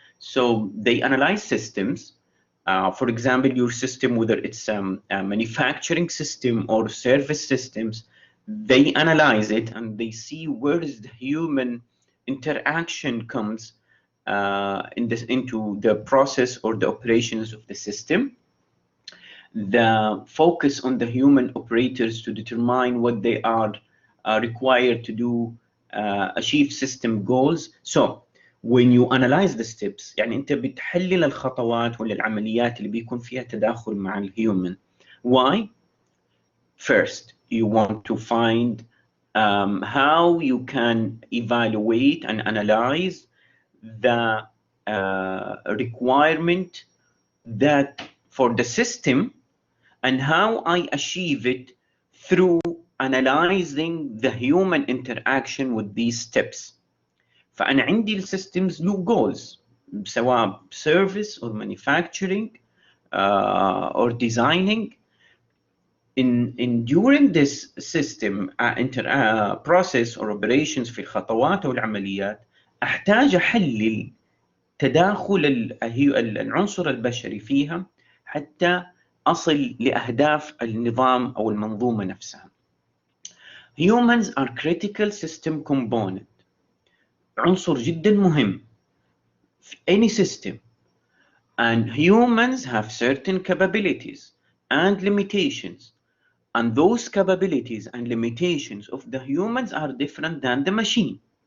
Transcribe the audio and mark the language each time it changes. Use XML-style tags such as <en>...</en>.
<en>So they analyze systems. For example, your system, whether it's a manufacturing system or service systems, they analyze it and they see where is the human interaction comes into the process or the operations of the system. The focus on the human operators to determine what they are required to do, achieve system goals. So when you analyze the steps،</en> <ar>يعني انت بتحلل الخطوات ولا العمليات اللي بيكون فيها تداخل مع الهيومن.</ar> <en>Why? First, you want to find how you can evaluate and analyze the requirement that for the system and how I achieve it through analyzing the human interaction with these steps.</en> <ar>فأنا عندي الsystems له</ar> <en>goals، سواء service or manufacturing or designing. During this system process or operations</en> <ar>في الخطوات والعمليات، أحتاج أحلل تداخل العنصر البشري فيها حتى أصل لأهداف النظام أو المنظومة نفسها.</ar> <en>Humans are critical system component،</en> <ar>عنصر جدا مهم في</ar> <en>any system, and humans have certain capabilities and limitations, and those capabilities and limitations of the humans are different than the machine.</en>